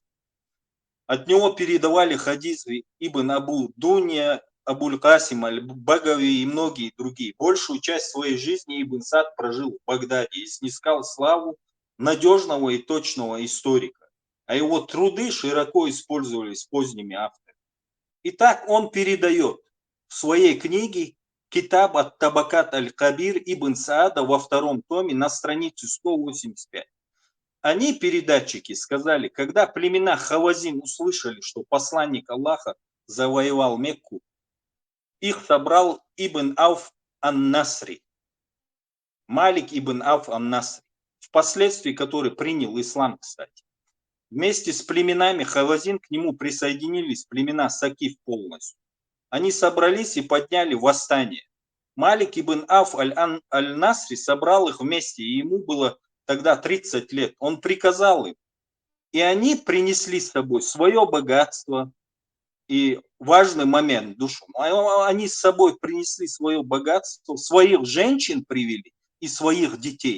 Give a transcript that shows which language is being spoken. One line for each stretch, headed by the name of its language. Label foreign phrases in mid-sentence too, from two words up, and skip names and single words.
Russian: От него передавали хадисы ибн Абу Дунья, Абуль Касим, Аль-Багави и многие другие. Большую часть своей жизни Ибн Сад прожил в Багдаде и снискал славу надежного и точного историка. А его труды широко использовались поздними авторами. Итак, он передает в своей книге Китаб ат-Табакат аль-Кабир Ибн Саада во 2 томе на странице 185. Они, передатчики, сказали, когда племена Хавазин услышали, что посланник Аллаха завоевал Мекку, их собрал Ибн Ауф ан-Насри, Малик ибн Ауф ан-Насри, впоследствии который принял ислам, кстати. Вместе с племенами Хавазин к нему присоединились племена Сакиф полностью. Они собрались и подняли восстание. Малик ибн Ауф аль-Насри собрал их вместе, и ему было тогда 30 лет. Он приказал им, и они принесли с собой свое богатство. И важный момент, душу. Они с собой принесли свое богатство, своих женщин привели и своих детей.